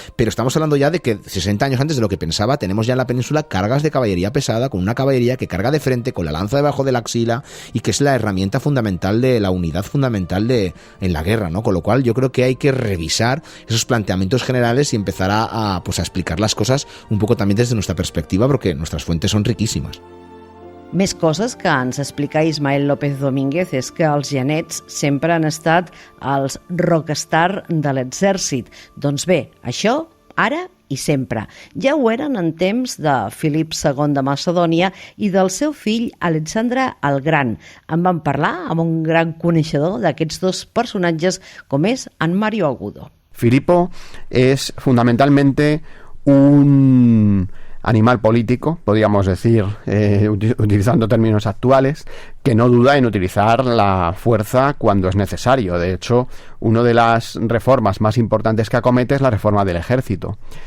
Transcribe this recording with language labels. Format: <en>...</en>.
<es>Pero estamos hablando ya de que 60 años antes de lo que pensaba, tenemos ya en la península cargas de caballería pesada, con una caballería que carga de frente, con la lanza debajo de la axila, y que es la herramienta fundamental de la unidad fundamental en la guerra, ¿no? Con lo cual yo creo que hay que revisar esos planteamientos generales y empezar a explicar las cosas un poco también desde nuestra perspectiva, porque nuestras fuentes son riquísimas.</es> <ca>Més coses que ens explica Ismael López Domínguez és que els genets sempre han estat els rockstar de l'exèrcit. Doncs bé, això ara i sempre. Ja ho eren en temps de Filip II de Macedònia i del seu fill Alexandre el Gran. En van parlar amb un gran coneixedor d'aquests dos personatges com és en Mario Agudo.</ca> <es>Filipo es fundamentalmente un animal político, podríamos decir, utilizando términos actuales, que no duda en utilizar la fuerza cuando es necesario. De hecho, una de las reformas más importantes que acomete es la reforma del ejército.</es>